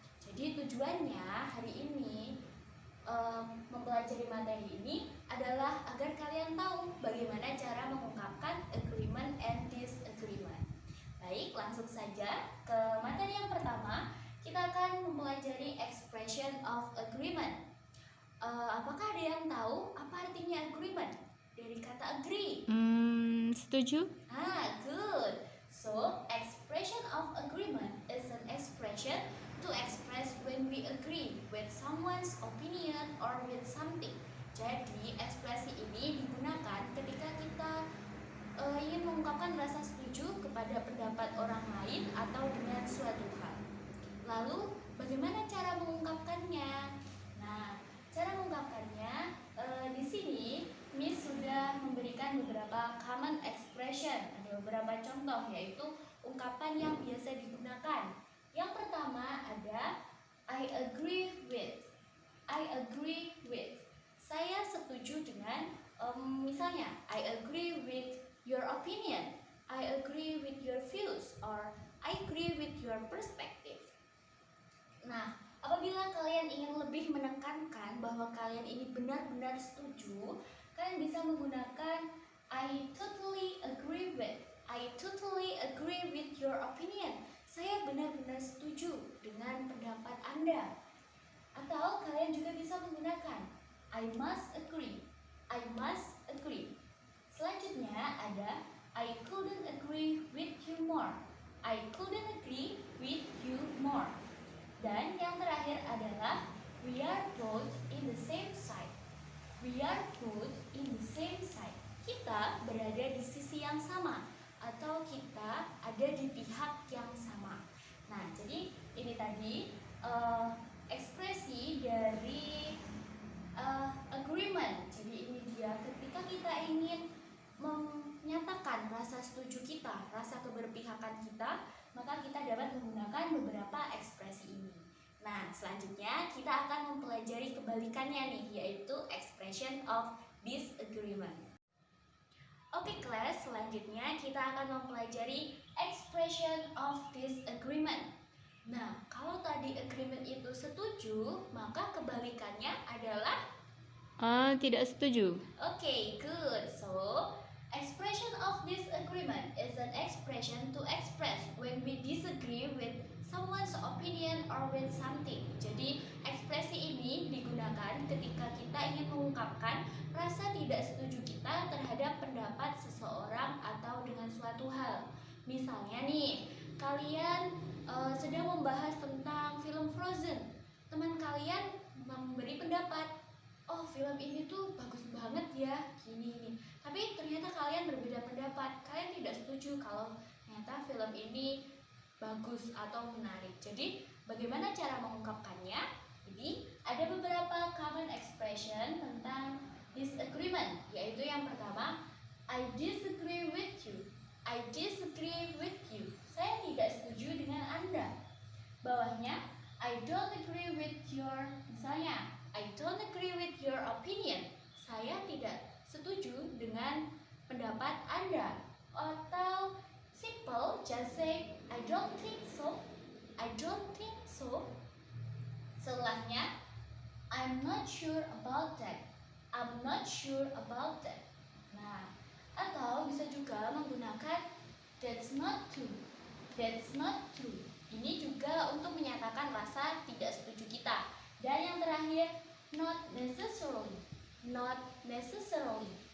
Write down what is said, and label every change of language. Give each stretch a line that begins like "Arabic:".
Indonesian: Jadi tujuannya hari ini mempelajari materi ini adalah agar kalian tahu bagaimana cara mengungkapkan
English: agreement and disagreement.
Indonesian: Baik, langsung saja ke materi yang pertama. Kita akan mempelajari
English: expression of agreement.
Indonesian: Apakah ada yang tahu apa artinya agreement? Dari kata agree. Setuju. Good.
English: So, expression of agreement is an expression to express when we agree with someone's opinion or with something.
Indonesian: Jadi, ekspresi ini digunakan ketika kita ingin mengungkapkan rasa setuju kepada pendapat orang lain atau dengan suatu hal. Lalu, bagaimana cara mengungkapkannya? Nah, cara mengungkapkannya di sini Miss sudah memberikan beberapa common expression. Ada beberapa contoh, yaitu ungkapan yang biasa digunakan. Yang pertama ada
English: I agree with. I agree with.
Indonesian: Saya setuju dengan misalnya
English: I agree with your opinion. I agree with your views, or I agree with your perspective.
Indonesian: Nah, apabila kalian ingin lebih menekankan bahwa kalian ini benar-benar setuju, kalian bisa menggunakan
English: I totally agree with. I totally agree with your opinion.
Indonesian: Saya benar-benar setuju dengan pendapat Anda. Atau kalian juga bisa menggunakan
English: I must agree. I must agree.
Indonesian: Selanjutnya ada
English: I couldn't agree with you more. I couldn't agree with you more.
Indonesian: Dan yang terakhir adalah
English: we are both in the same side. We are both in the same side.
Indonesian: Kita berada di sisi yang sama atau kita ada di pihak yang sama. Nah, jadi ini tadi ekspresi dari agreement. Jadi ini dia ketika kita ingin menyatakan rasa setuju kita, rasa keberpihakan kita, maka kita dapat menggunakan beberapa ekspresi ini. Nah, selanjutnya kita akan mempelajari kebalikannya nih, yaitu
English: expression of disagreement.
Indonesian: Oke kelas, selanjutnya kita akan mempelajari
English: expression of disagreement.
Indonesian: Nah, kalau tadi agreement itu setuju, maka kebalikannya adalah tidak setuju.
English: Okay, good. So, expression of disagreement is an expression to express when we disagree with someone's opinion or with something.
Indonesian: Jadi, ekspresi ini digunakan ketika kita ingin mengungkapkan rasa tidak setuju kita terhadap pendapat seseorang atau dengan suatu hal. Misalnya nih, kalian sedang membahas tentang film Frozen. Teman kalian memberi pendapat, oh film ini tuh bagus banget ya, gini. Tapi ternyata kalian berbeda pendapat, kalian tidak setuju kalau ternyata film ini bagus atau menarik. Jadi bagaimana cara mengungkapkannya? Jadi ada beberapa common expression tentang disagreement, yaitu yang pertama
English: I disagree with you. I disagree with you.
Indonesian: Saya tidak setuju dengan Anda. Bawahnya
English: I don't agree with your, misalnya I don't agree with your opinion.
Indonesian: Saya tidak setuju dengan pendapat Anda. Atau simple,
English: just say I don't think so. I don't think so.
Indonesian: Setelahnya,
English: I'm not sure about that. I'm not sure about that.
Indonesian: Nah, atau bisa juga menggunakan
English: that's not true. That's not true.
Indonesian: Ini juga untuk menyatakan rasa tidak setuju kita. Dan yang terakhir,
English: not necessarily. Not necessarily.